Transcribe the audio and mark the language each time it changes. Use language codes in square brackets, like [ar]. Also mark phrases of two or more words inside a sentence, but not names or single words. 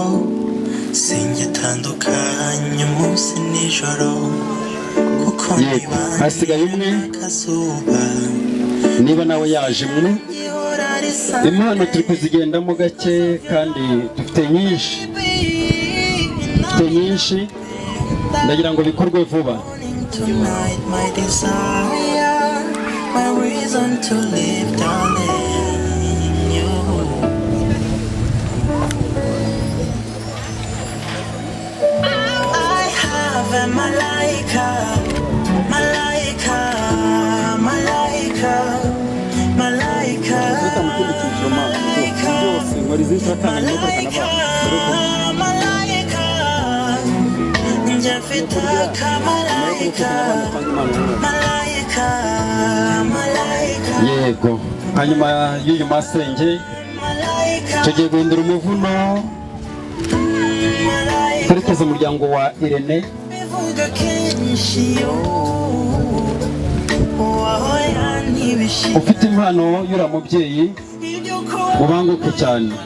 [rw] Singitandukanye umunsi nijoro, kuko hasigaye umwe niba nawe yaje umwe. Impano turi kuzigendamo gake kandi dufite nyinshi ndagira ngo bikorwe vuba. [en] Tonight my desire, my reason to live, darling, you. I have a [sw] malaika, malaika, malaika, malaika. malaika malaika njafitaka malaika malaika malaika [rw] yego hanyuma y'uyu masenge tugiye guhindura umuvuno twerekeza umuryango wa Irene bivuga kenshi yo ufite impano y'ura mubyeyi ubanguke cyane